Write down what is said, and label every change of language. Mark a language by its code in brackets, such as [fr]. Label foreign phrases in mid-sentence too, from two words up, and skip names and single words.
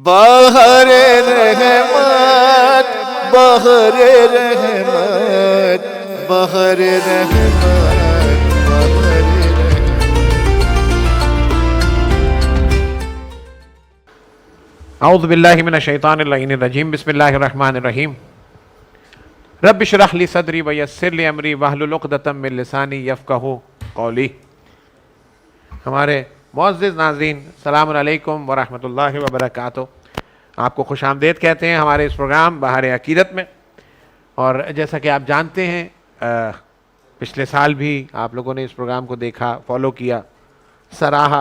[ur] بہر رحمت بہر رحمت بہر رحمت بہر رحمت. [ar] اعوذ باللہ من الشیطان اللعین الرجیم. بسم اللہ الرحمن الرحیم. رب اشرح لی صدری ویسر لی امری واحلل عقدۃ من لسانی یفقہوا قولی. [ur] ہمارے معزز ناظرین، [ar] السلام علیکم ورحمۃ اللہ وبرکاتہ. [ur] آپ کو خوش آمدید کہتے ہیں ہمارے اس پروگرام بہار عقیدت میں. اور جیسا کہ آپ جانتے ہیں پچھلے سال بھی آپ لوگوں نے اس پروگرام کو دیکھا، فالو کیا، سراہا.